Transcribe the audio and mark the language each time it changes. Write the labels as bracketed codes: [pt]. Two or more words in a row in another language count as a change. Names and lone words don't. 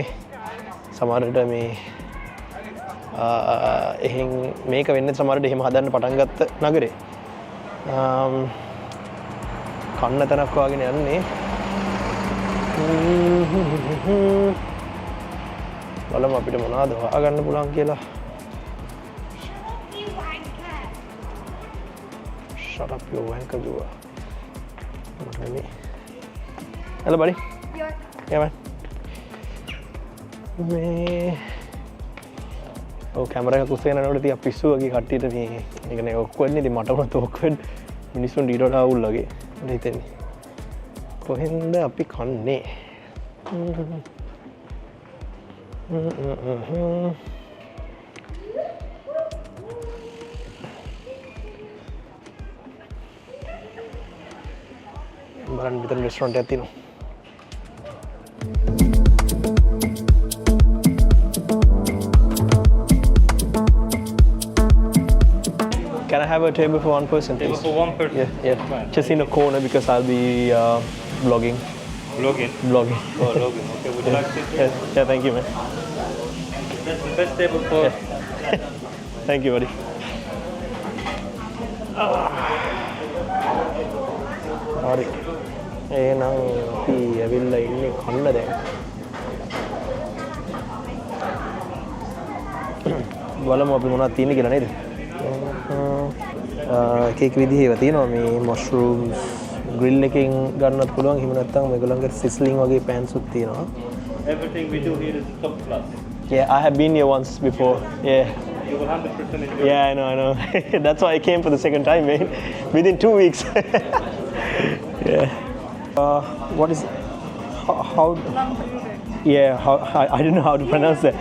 [si] සමහරවිට මේ එහෙන් මේක වෙන්නේ සමහරවිට එහෙම හදන්න පටන් ගත්ත නගරේ. කන්න තැනක් වගේ යන්නේ. බලමු අපිට මොනවද හොයාගන්න පුළුවන් කියලා. [en] Shut up your wanker you are. Hello buddy. Yeah man. [si] මේ කැමර එක කුස්සේ යනකොට තියා පිස්සු වගේ කට්ටියට මේ ඒක නේ ඔක්කොම ඉතින් මට උනත් ඔක්කොම මිනිස්සුන් ඊට වඩා අවුල් වගේ මට හිතෙන්නේ. කොහෙන්ද අපි කන්නේ? බලන්න මෙතන රෙස්ටොරන්ට් එකක් තියෙනවා. [en] Can I have a table for one person, Table please? for one person. Yeah. Fine. Just in the corner because I'll be vlogging. Login. Vlogging. Oh, login. Okay, would you like to? Yeah, thank you, man. That's the best table for. Thank you, buddy. [si] හරි. එහෙනම් අපි ඇවිල්ලා ඉන්නේ කන්න දැන්. බලමු අපි මොනවද තියෙන්නේ කියලා නේද? එක එක විදිහේ ඒවා තියෙනවා මේ [en] mushrooms grill [si] එකකින් ගන්නත් පුළුවන්. එහෙම නැත්නම් මේගොල්ලන්ගේ sizzling වගේ pans උත් තියෙනවා. [en] Everything we do here is top class. Yeah, I have been here once before. Yeah. You will 100% enjoy. Yeah, I know. That's why I came for the second time, man. Within 2 weeks. Yeah. What is how? Yeah, how I don't know how to pronounce that.